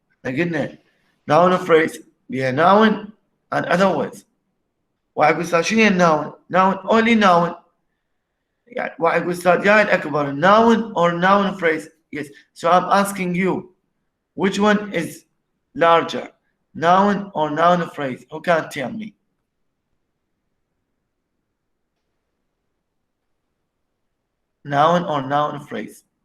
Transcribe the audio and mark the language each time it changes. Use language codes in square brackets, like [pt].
[ar] قلنا noun phrase بها noun and other words. واحد يقول أستاذ شنو هي الناون؟ noun only noun. يعني واحد يقول أستاذ يا الأكبر noun or noun phrase. [en] Yes. So I'm asking you, which one is larger, noun or noun phrase? Who can tell me? Noun or noun phrase?